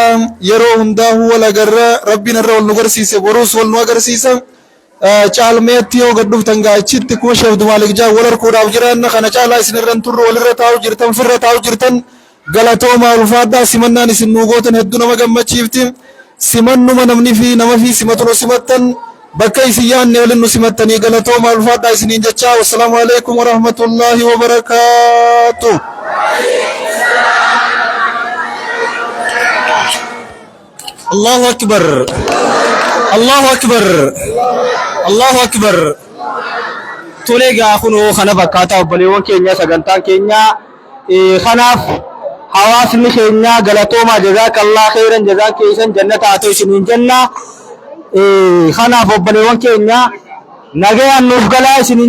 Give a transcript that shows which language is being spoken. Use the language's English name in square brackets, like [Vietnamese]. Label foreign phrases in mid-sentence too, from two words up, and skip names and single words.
[Oromo] yeroo hundaa'u wal agarra rabbiin irra wal nu garsiise boruus wal nu agarsiisa caalmeetti yoo gad dhuftan gaachitti kuma sheef Maalik jaa wal harkuudhaaf jiran kana caalaa isinirran turre walirra taa'u jirtan firra taa'u jirtan galatooma ulfaadhaa simannaan isin nuu gootan hedduu nama gammachiifti simannuma namni fi nama fi simatu nu simattan bakka isin yaanne waliin nu simattanii galatooma ulfaadhaa isiniin jechaa [Arabic] والسلام عليكم ورحمة الله وبركاته. الله أكبر الله أكبر الله أكبر. [Oromo] Tole gaa kunoo kana fakkaataa obboleewwan keenya sagantaan keenya kanaaf hawaasni keenya galatooma [Arabic] جزاك الله خيرا [Oromo] jazaa keessan jannata haa ta'u isiniin jenna. Kanaaf obboleewwan keenya nagayaan nuuf galaa isiniin